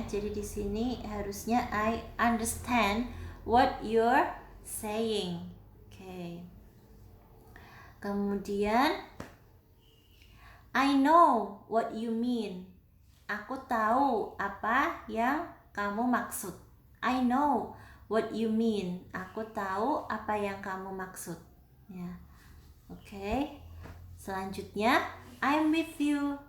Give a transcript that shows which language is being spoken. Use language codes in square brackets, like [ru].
[id] Jadi di sini harusnya [en] I understand what you're saying. Oke. Kemudian I know what you mean. [id] Aku tahu apa yang kamu maksud. [en] I know what you mean. [id] Aku tahu apa yang kamu maksud. Ya. Oke. [en] Selanjutnya, I'm with you.